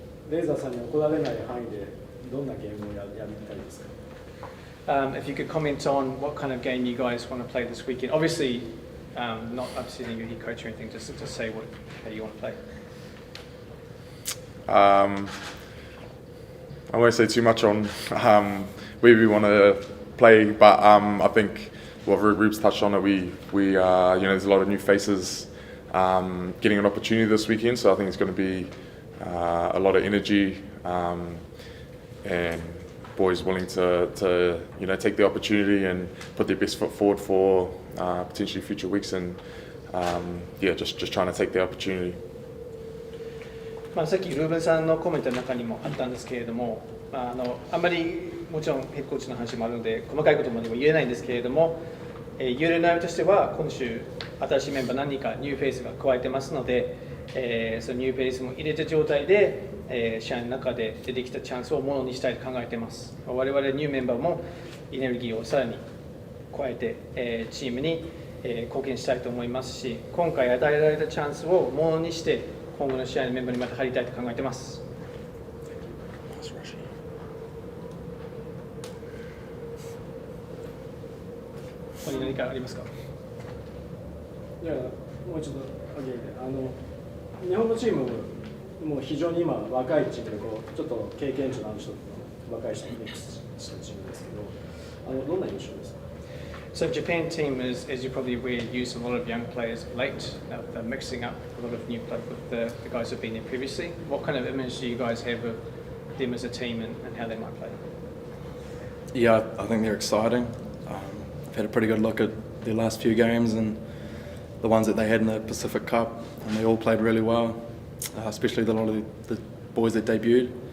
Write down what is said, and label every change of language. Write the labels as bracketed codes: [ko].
[ja] レーザーさんに怒られない範囲でどんなゲームをやりたいですか? [en] If you could comment on what kind of game you guys want to play this weekend. Obviously, not upsetting your head coach or anything, just to say how you want to play. I won't say too much on where we want to play, but I think what Rube's touched on, that we there's a lot of new faces getting an opportunity this weekend, so I think it's going to be a lot of energy and boys willing to take the opportunity and put their best foot forward for potentially future weeks, and just trying to take the opportunity. [ja] さっきルーベンさんのコメントの中にもあったんですけれども、あんまりもちろんヘッドコーチの話もあるので細かいことまでも言えないんですけれども、言える内容としては今週新しいメンバー何人かニューフェイスが加えてますので、そのニューフェイスも入れた状態で試合の中で出てきたチャンスをものにしたいと考えています。我々ニューメンバーもエネルギーをさらに加えて、チームに貢献したいと思いますし、今回与えられたチャンスをものにして今後の試合のメンバーにまた入りたいと考えています。ここに何かありますか？いや、もう一度挙げて、日本のチームも非常に今若いチームでちょっと経験値のある人と若い人にミックスしたチームですけど、どんな印象ですか [en] ？So Japan team is, as you probably aware, use a lot of young players late. They're mixing up a lot of new blood with the guys who've been there previously. What kind of image do you guys have of them as a team and how they might play? Yeah, I think they're exciting. I've had a pretty good look at their last few games and the ones that they had in the Pacific Cup, and they all played really well, especially a lot of the boys that debuted.